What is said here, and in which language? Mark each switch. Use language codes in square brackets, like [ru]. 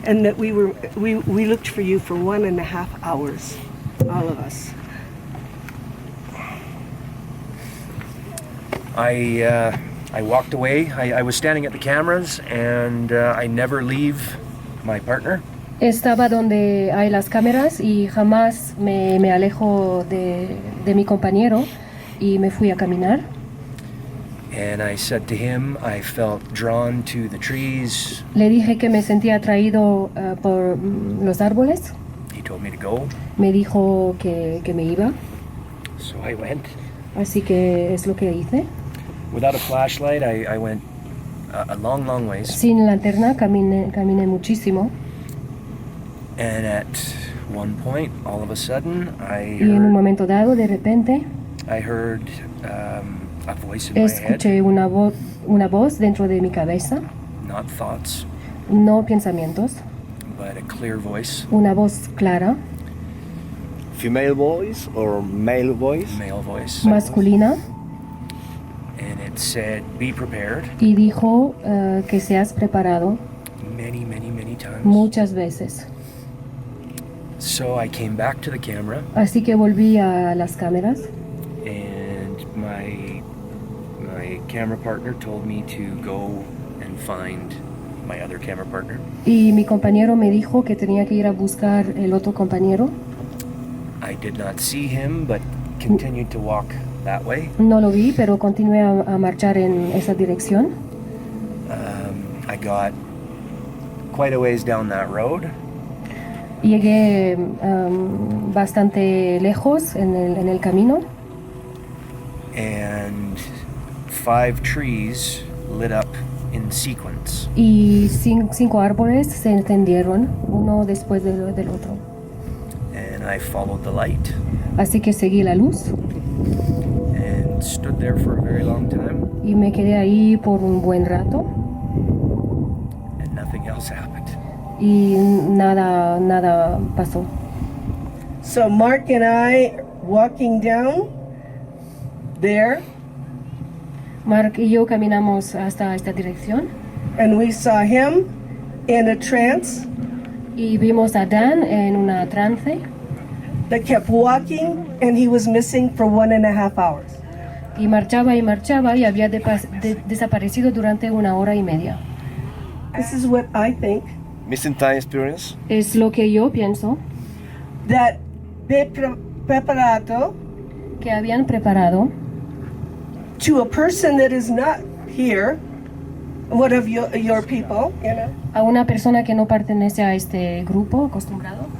[en] And that we looked for you for 1.5 hours, all of us. I walked away. I was standing at the cameras, and I never leave my partner. [es] Estaba donde hay las cámaras y jamás me alejo de mi compañero y me fui a caminar. [en] And I said to him, I felt drawn to the trees. [es] Le dije que me sentía atraído por los árboles. [en] He told me to go. [es] Me dijo que me iba, [en] So I went. [es] así que es lo que hice. [en] Without a flashlight, I went a long, long ways. [es] Sin lanterna caminé muchísimo [en] And at one point, all of a sudden, [es] y en un momento dado, de repente, [en] I heard a voice in my head. [es] escuché una voz dentro de mi cabeza, [en] Not thoughts, [es] no pensamientos, [en] but a clear voice, [es] una voz clara, [en] Female voice or male voice? male voice. [es] masculina, [en] And it said, be prepared, [es] y dijo que seas preparado [en] many, many, many times. [es] muchas veces. [en] So I came back to the camera, [es] Así que volví a las cámaras [en] and my camera partner told me to go and find my other camera partner. [es] y mi compañero me dijo que tenía que ir a buscar el otro compañero. [en] I did not see him, but continued to walk that way. [es] No lo vi, pero continué a marchar en esa dirección. [en] I got quite a ways down that road. [es] Llegué bastante lejos en el camino [en] And 5 trees lit up in sequence. [es] y 5 árboles se encendieron uno después del otro. [en] And I followed the light [es] Así que seguí la luz [en] and stood there for a very long time, [es] y me quedé ahí por un buen rato [en] and nothing else happened. [es] y nada pasó. [en] So Mark and I walking down there, [es] Mark y yo caminamos hasta esta dirección [en] and we saw him in a trance [es] y vimos a Dan en una trance [en] that kept walking, and he was missing for 1.5 hours. [es] y marchaba y había desaparecido durante 1 hora y media. [en] This is what I think, Missing time experience. [es] Es lo que yo pienso [en] that they preparato [es] que habían preparado [en] to a person that is not here, one of your people, you know, [es] a una persona que no pertenece a este grupo acostumbrado